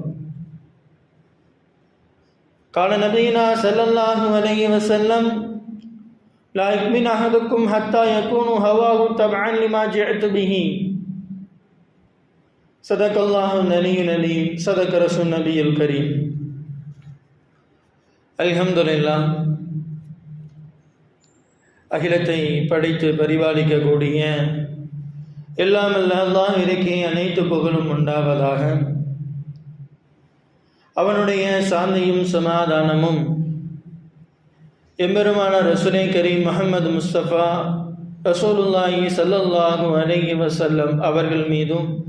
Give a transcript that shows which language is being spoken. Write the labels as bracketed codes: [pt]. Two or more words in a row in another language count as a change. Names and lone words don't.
[ar] قال نبينا صلى الله عليه وسلم: لا يؤمن أحدكم حتى يكون هواه تبعا لما جئت به. صدق الله العلي العليم، صدق رسول النبي الكريم. [ta] அல்ஹம்துலில்லாஹ். அகிலத்தை படைத்து பரிபாலிக்கக்கூடிய எல்லாம் அல்லாஹ் இறைக்கு அனைத்து புகழும் உண்டாவதாக. அவனுடைய சாந்தியும் சமாதானமும் எம்பெருமான [ur] رسولِ کریم [ta] முஹம்மது முஸ்தபா [ar] رسول الله صلى الله عليه وسلم [ta] அவர்கள் மீதும்